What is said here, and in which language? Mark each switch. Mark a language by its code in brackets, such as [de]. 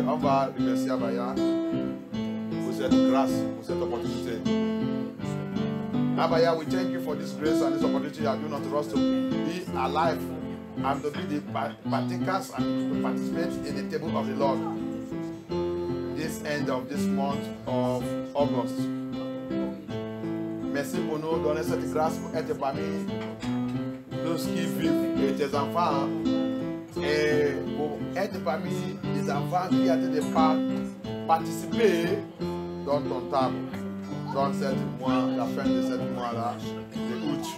[fr] On va remercier Abaya pour cette grâce, pour cette opportunité. [en] Abaya, we thank you for this grace and this opportunity you have given unto us to be alive and to be the partakers and to participate in the table of the Lord. This end of this month of August. [fr] Merci pour nous donner cette grâce pour être parmi tous qui vivent et tes enfants et pour être parmi les enfants qui ont de participer dans ton table dans cette mois, la fin de ce mois-là de août.